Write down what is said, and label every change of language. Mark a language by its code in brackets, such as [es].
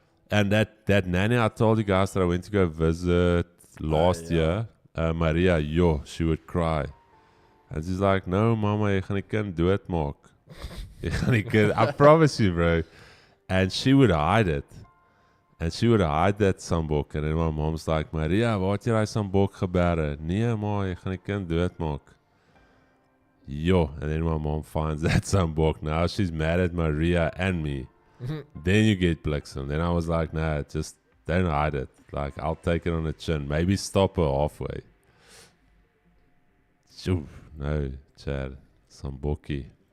[en] And that nanny I told you guys that I went to go visit last year, Maria, she would cry. And she's like, no, mama, [af] jy gaan die kind doodmaak. Jy gaan die kind, [en] I promise you, bro. And she would hide it. And she would hide that sambok. And then my mom's like, Maria, [af] waar het jy daai sambok gebeure? Nee, ma, jy gaan die kind doodmaak. [en] Yo, and then my mom finds that sunbok. Now she's mad at Maria and me. Then you get Blixen. Then I was like, nah, just don't hide it. Like, I'll take it on the chin. Maybe stop her halfway. Shoo, no, Chad. Samboki.